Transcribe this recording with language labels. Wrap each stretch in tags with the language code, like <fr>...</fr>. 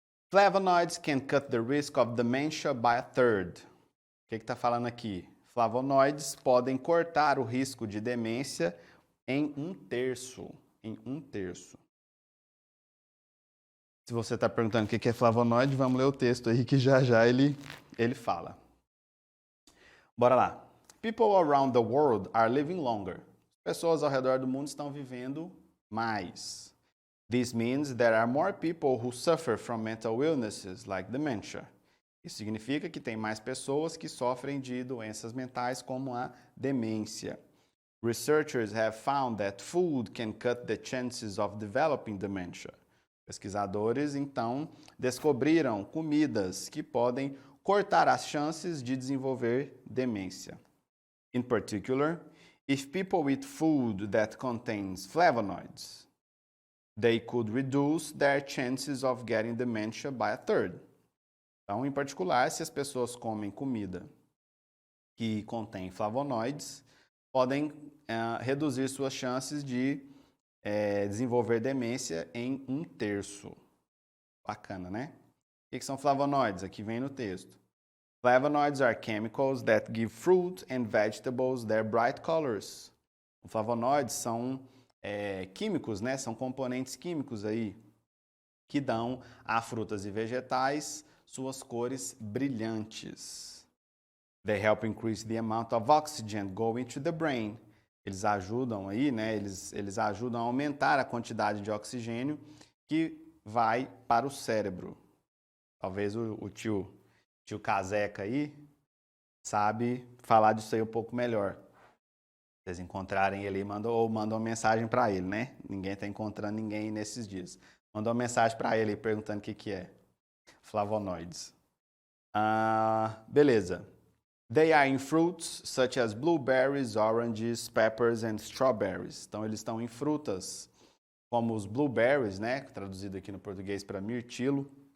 <en>Flavonoids can cut the risk of dementia by a third.</en> <pt>O que está falando aqui? Flavonoides podem cortar o risco de demência em 1/3. Em 1/3. Se você está perguntando o que é flavonoide, vamos ler o texto aí que já ele fala. Bora lá.</pt> <en>People around the world are living longer.</en> <pt>Pessoas ao redor do mundo estão vivendo mais.</pt> <en>This means there are more people who suffer from mental illnesses like dementia.</en> <pt>Isso significa que tem mais pessoas que sofrem de doenças mentais como a demência.</pt> <en>Researchers have found that food can cut the chances of developing dementia.</en> <pt>Pesquisadores, então, descobriram comidas que podem cortar as chances de desenvolver demência.</pt> <en>In particular, if people eat food that contains flavonoids, they could reduce their chances of getting dementia by a third.</en> <pt>Então, em particular, se as pessoas comem comida que contém flavonoides, podem reduzir suas chances de desenvolver demência em 1/3. Bacana, né? O que são flavonoides? Aqui vem no texto.</pt> <en>Flavonoids are chemicals that give fruit and vegetables their bright colors.</en> <pt>Os flavonoides são químicos, né? São componentes químicos aí que dão a frutas e vegetais suas cores brilhantes.</pt> <en>They help increase the amount of oxygen going to the brain.</en> <pt>Eles ajudam aí, né? Eles ajudam a aumentar a quantidade de oxigênio que vai para o cérebro. Talvez o tio Caseca aí sabe falar disso aí um pouco melhor. Se vocês encontrarem ele, mandam uma mensagem para ele, né? Ninguém está encontrando ninguém nesses dias. Manda uma mensagem para ele perguntando o que é. Flavonoides. Beleza.</pt> <en>They are in fruits such as blueberries, oranges, peppers and strawberries.</en> <pt>Então, eles estão em frutas como os blueberries, né? Traduzido aqui no português para mirtilo.</pt>